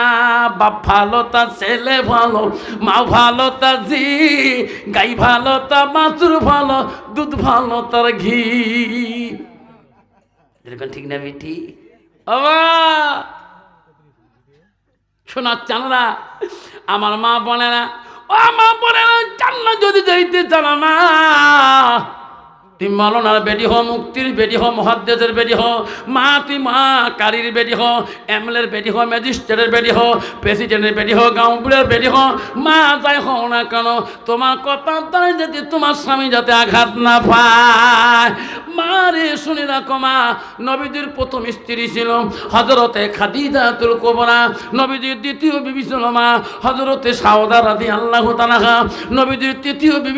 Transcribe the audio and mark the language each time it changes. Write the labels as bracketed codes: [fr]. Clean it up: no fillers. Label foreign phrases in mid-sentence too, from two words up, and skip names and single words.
[bn] বাপ ভালো তার ছেলে ভালো, মা ভালো তার জি, গাই ভালো তার বাছুর ভালো, দুধ ভালো তার ঘি। এরকম ঠিক না বেটি? শোনার চানরা আমার মা বলে না, ও মা বলে না, জান্নাত যদি যাইতে চান না, তুই মাওলানার বেটি হ, মুক্তির বেটি হ, মুহাদ্দিসের বেটি হ, মা তুই মা কারির বেটি হ, এমএলএর বেটি হ, ম্যাজিস্ট্রেটের বেটি হ, প্রেসিডেন্টের বেটি হ, গাঁওপুরের বেটি হ, মা যাই হও না কেন তোমার কথা তাই যাতে তোমার স্বামী যাতে আঘাত না পায়। মা রে শুনে রাখো মা, নবীজির প্রথম স্ত্রী ছিল হযরতে খাদিজাতুল কুবরা, নবীজির দ্বিতীয় বিবি ছিল মা হযরতে সাউদা [ar] رضي الله تعالى, [bn] নবীজির তৃতীয় বিবি